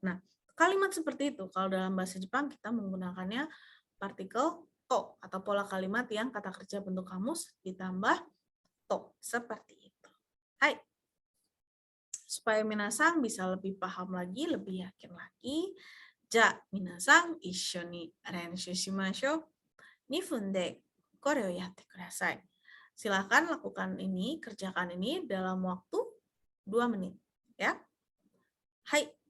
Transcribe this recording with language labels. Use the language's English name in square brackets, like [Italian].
[Indonesian] Nah kalimat seperti itu kalau dalam bahasa Jepang kita menggunakannya partikel to atau pola kalimat yang kata kerja bentuk kamus ditambah to seperti itu. Hai. Supaya minasang bisa lebih paham lagi, lebih yakin lagi. [Japanese] Ja, minasang issho ni renshu shimashou. 2 分でこれをやってください. [Indonesian] Silakan lakukan ini, kerjakan ini dalam waktu 2 menit. Ya. Hai.